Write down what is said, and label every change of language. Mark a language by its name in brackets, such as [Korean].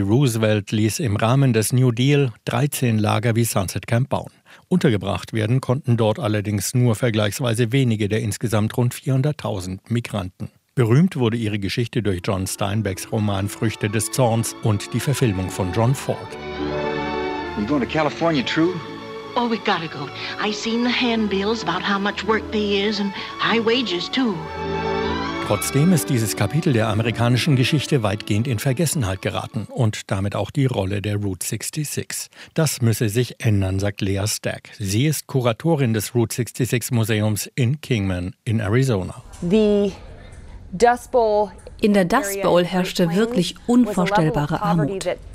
[German] Roosevelt ließ im Rahmen des New Deal 13 Lager wie Sunset Camp bauen. Untergebracht werden konnten dort allerdings nur vergleichsweise wenige der insgesamt rund 400,000 Migranten. Berühmt wurde ihre Geschichte durch John Steinbecks Roman Früchte des Zorns und die Verfilmung von John Ford. [English] You going to California, true? Oh, we gotta go. I seen the handbills about how much work they is and high wages too. [German] Trotzdem ist dieses Kapitel der amerikanischen Geschichte weitgehend in Vergessenheit geraten und damit auch die Rolle der Route 66. Das müsse sich ändern, sagt Lea Stack. Sie ist Kuratorin des Route 66 Museums in Kingman in Arizona. In der Dust Bowl herrschte wirklich unvorstellbare Armut.